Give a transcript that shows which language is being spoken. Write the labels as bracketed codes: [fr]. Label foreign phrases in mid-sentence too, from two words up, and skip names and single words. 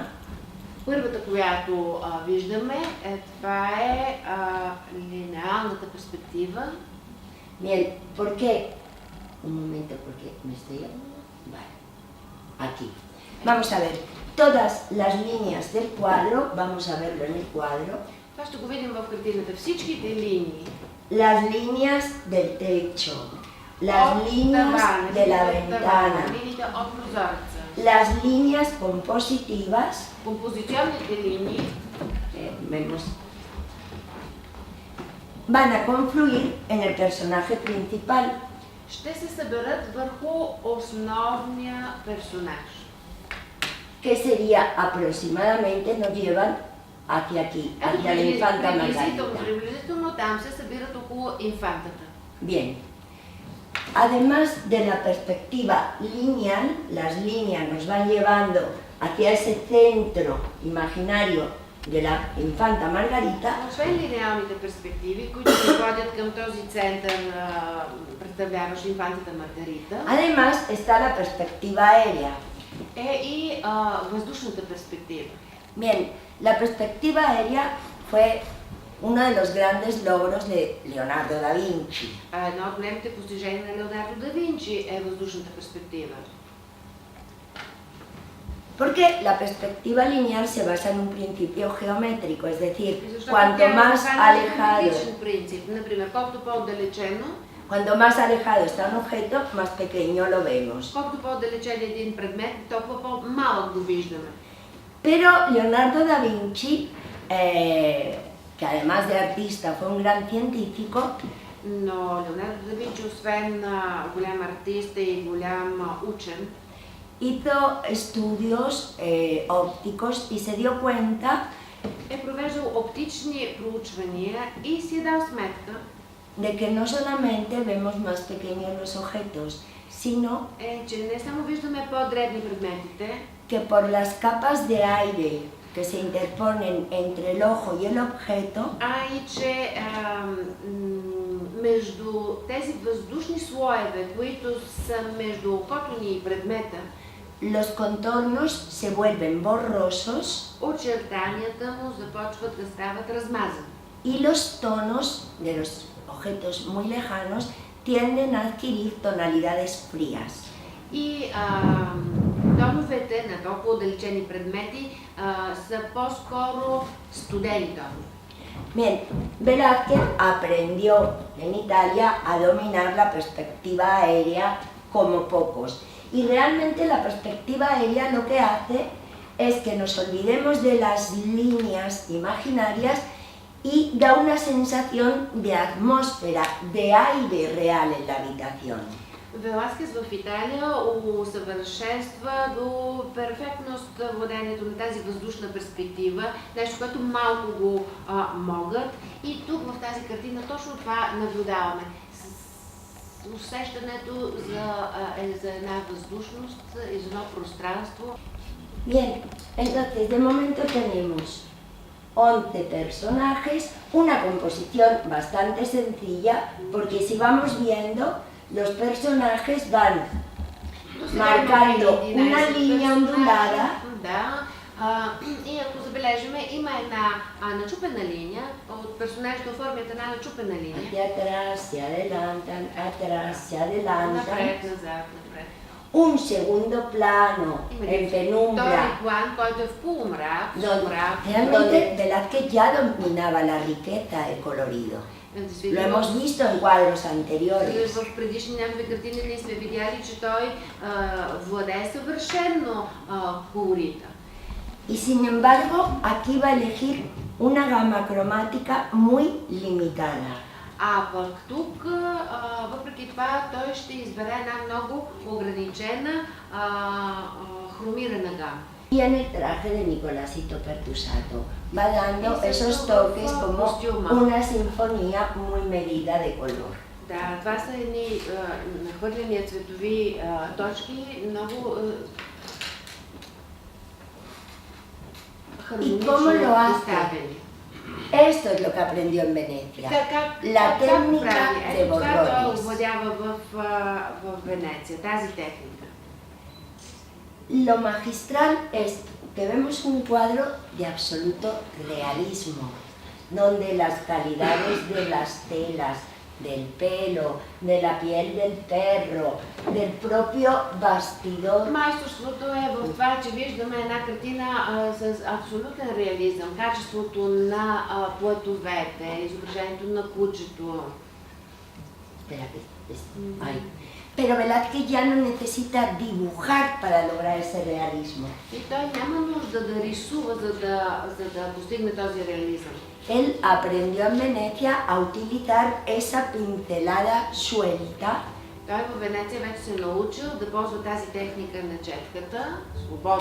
[bg] Първата, която виждаме, това е линеалната перспектива. [es] Bien, ¿por qué? Un momento, porque me estoy... Vale, aquí. Vamos a ver, todas las líneas del cuadro, vamos a verlo en el cuadro. [bg] Това ще го видим в картината. Всичките линии. [es] Las líneas del techo, las líneas de la ventana, [bg] линиите от прозореца. [es] las líneas compositivas, [bg] Композиционните линии [es] vemos, van a confluir en el personaje principal. [bg] ще се съберат върху основния персонаж. [es] Que sería aproximadamente, nos llevan hacia aquí, hacia la infanta Margarita. [bg] Приблизително там се събират около инфантата. [es] Bien. Además de la perspectiva lineal, las líneas nos van llevando hacia ese centro imaginario de la infanta Margarita. [bg] Освен линеалните перспективи, които се водят към този център, представляващ инфантата Маргарита, [es] Además está la perspectiva aérea. [bg] е и въздушната перспектива. [es] Bien, la perspectiva aérea fue uno de los grandes logros de Leonardo da Vinci. [bg] Едно от големите постижения на Леонардо да Винчи е въздушната перспектива. [es] Porque la perspectiva lineal se basa en un principio geométrico, es decir, [bg] Защото [es] cuanto [bg] тя е [es] más [bg] основана на [es] alejado, [bg] геометричен принцип. Например, колкото по-отдалечено, [es] cuanto más alejado está un objeto, más pequeño lo vemos. [bg] колкото по-отдалечен е един предмет, толкова по-малък го виждаме. [es] Pero Leonardo da Vinci, que además de artista fue un gran científico, [bg] Но Леонардо да Винчи, освен голям артист и голям учен, [es] hizo estudios ópticos y se dio cuenta [bg] е провеждал оптични проучвания и си е дал сметка, [es] de que no solamente vemos más pequeños los objetos, sino [bg] че не само виждаме по-дребни предметите, [es] que por las capas de aire que se interponen entre el ojo y el objeto, [bg] и че между тези въздушни слоеве, които са между окото ни и предмета, [es] los contornos se vuelven borrosos [bg] очертанията му започват да стават размазани. [es] y los tonos de los objetos muy lejanos tienden a adquirir tonalidades frías. [bg] И тоновете на толкова отдалечени предмети са по-скоро студени тонове. [es] Bien, Velázquez aprendió en Italia a dominar la perspectiva aérea como pocos. Y realmente la perspectiva aérea lo que hace es que nos olvidemos de las líneas imaginarias y da una sensación de atmósfera, de aire real en la habitación. [bg] Веласкес в Италия усъвършенства до перфектност владението на тази въздушна перспектива, нещо, което малко го могат. И тук в тази картина точно това наблюдаваме. Усещането за една въздушност и за едно пространство. [es] Bien, entonces de momento tenemos 11 personajes, una composición bastante sencilla, porque si vamos viendo, los personajes van marcando una línea ondulada. [bg] И ако забележим, има една начупена линия, от персонажите оформят една начупена линия. [es] Hacia atrás, se adelantan, atrás, se adelantan. [bg] Напред, назад, напред. [es] Un segundo plano en penumbra. [bg] Втори план, който е в полумрак, [es] Realmente Velázquez ya dominaba la riqueza del colorido. Lo hemos visto en cuadros anteriores. [bg] В предишни негови картини ние сме видяли, че той владее съвършено колорита. [es] Y sin embargo, aquí va a elegir una gama cromática muy limitada. [bg] А пък тук, въпреки това, той ще избере една много ограничена хромирана гама. [es] Y en el traje de Nicolásito Pertusato va dando esos toques como una sinfonía muy medida de color. [bg] Да, това са едни нахвърлени цветови точки, много хармонично поставени. [es] Esto es lo que aprendió en Venecia. La técnica de borrones. [bg] Това овладява в Венеция, тази техника. [es] Lo magistral es que vemos un cuadro de absoluto realismo, donde las calidades de las telas, del pelo, de la piel del perro, del propio bastidor. [bg] Майсторството е в това, че виждаме една картина с абсолютен реализъм, качеството на платовете, изображението на кучето. [es] Pero Velázquez ya no necesita dibujar para lograr ese realismo. [bg] И той няма нужда да рисува, за да постигне този реализъм. [es] Él aprendió en Venecia a utilizar esa pincelada suelta. [bg] Той в Венеция вече се научил да ползва тази техника на четката, свободно.